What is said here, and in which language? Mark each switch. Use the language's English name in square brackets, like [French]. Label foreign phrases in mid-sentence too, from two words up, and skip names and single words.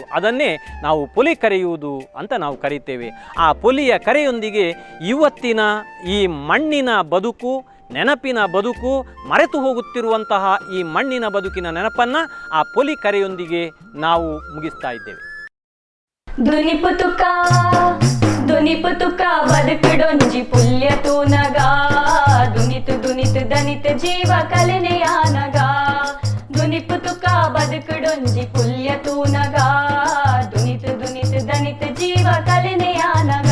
[Kannada] ಅದನ್ನೇ ನಾವು ಪೊಲಿ ಕರೆಯುವುದು ಅಂತ ನಾವು ಕರಿತೇವೆ. ಆ ಪೊಲಿಯ ಕರೆಯೊಂದಿಗೆ ಇವತ್ತಿನ ಈ ಮಣ್ಣಿನ ಬದುಕು, ನೆನಪಿನ ಬದುಕು, ಮರೆತು ಹೋಗುತ್ತಿರುವಂತಹ ಈ ಮಣ್ಣಿನ ಬದುಕಿನ ನೆನಪನ್ನು ಆ ಪೊಲಿ ಕರೆಯೊಂದಿಗೆ ನಾವು ಮುಗಿಸ್ತಾ ಇದ್ದೇವೆ. [Tulu] ದುನಿಪುತುಕ ಬದುಕುಡೊಂಜಿ ಪುಲ್ಯ ತೂನಗ, ದುನಿತು ದುನಿತು ದನಿತ ಜೀವ ಕಲೆನೆಯಾನಗ. ದುನಿಪುತುಕ ಬದುಕುಡೊಂಜಿ ಪುಲ್ಯ ತೂನಗ, ದುನಿತು ದುನಿತು ದನಿತ ಜೀವ ಕಲೆನೆಯಾನಗ.